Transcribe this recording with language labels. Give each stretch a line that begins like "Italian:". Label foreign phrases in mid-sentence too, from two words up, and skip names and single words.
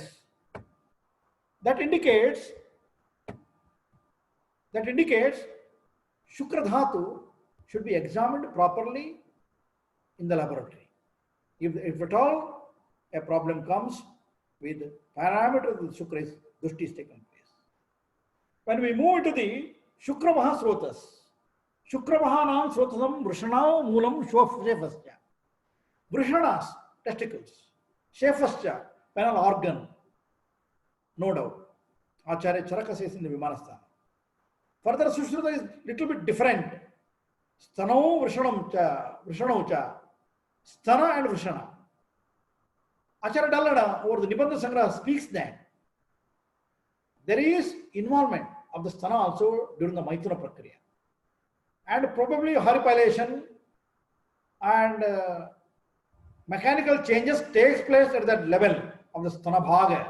English: That indicates
Sanskrit: Shukra Dhatu
English: should be examined properly in the laboratory. If at all a problem comes with parameters of the Shukra, Dushti is taken place. When we move into the
Sanskrit: Shukra Maha Srotas, Shukra Mahanam Srotasam Vrishana Moolam Shefascha.
English: Vrishanas, testicles. Shefascha, penile organ. No doubt. Acharya Charaka says in the Vimanasthana. Further, Sushruta is little bit different.
Sanskrit: Stano Vrishanam cha, Vrishanam cha.
English: Stana and Vrishana. Acharya Dallada over the Nibandha Sangraha speaks that there is involvement of the Stana also during the
Sanskrit: Maithuna Prakriya.
English: And probably horripilation and mechanical changes takes place at that level of the
Sanskrit: Stana Bhaga.